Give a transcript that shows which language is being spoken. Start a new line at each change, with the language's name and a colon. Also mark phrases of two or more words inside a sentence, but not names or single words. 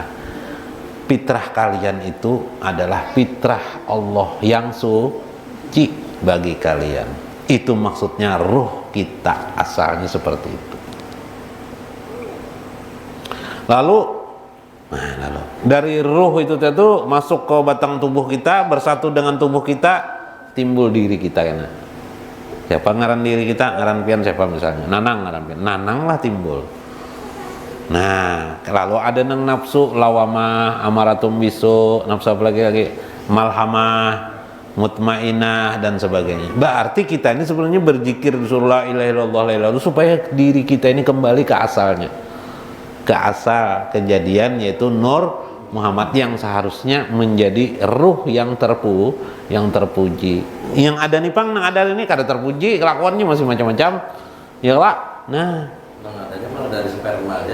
Indonesian: Fitrah kalian itu adalah fitrah Allah yang suci bagi kalian. Itu maksudnya ruh kita asalnya seperti itu. Lalu dari ruh itu masuk ke batang tubuh kita, bersatu dengan tubuh kita, timbul diri kita ya. Siapa ngaran diri kita?
Banjar: Ngaran pian siapa misalnya? Nanang ngaran pian. Nanang lah timbul. Nah, lalu ada nang nafsu lawamah, amaratum bisu,
Indonesian: nafsu apa lagi? Malhamah, mutmainah dan sebagainya. Berarti kita ini sebenarnya berzikir disuruh
Arabic: la ilaha illallah la ilaha illallah
Indonesian: supaya diri kita ini kembali ke asalnya. Ke asal kejadian, yaitu Nur Muhammad yang seharusnya menjadi ruh yang terpuji. Yang ada nih Pang, yang ada ini kada terpuji, kelakuannya masih macam-macam. Ya lah. Nah, dari sperma aja.